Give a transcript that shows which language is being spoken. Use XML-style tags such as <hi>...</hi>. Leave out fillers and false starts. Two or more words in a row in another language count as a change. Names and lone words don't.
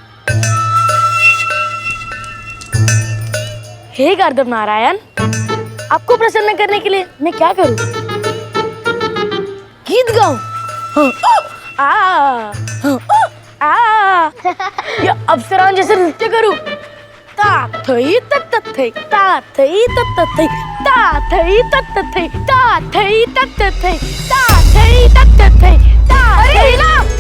<hi>हे गर्दभ नारायण, आपको प्रसन्न करने के लिए मैं क्या करूं? गीत गाऊं? या अप्सराओं जैसे नृत्य करूं? ता थई तत थई, ता थई तत थई, ता थई तत थई, ता थई तत थई, ता थई तत थई, ता थई ना।</hi>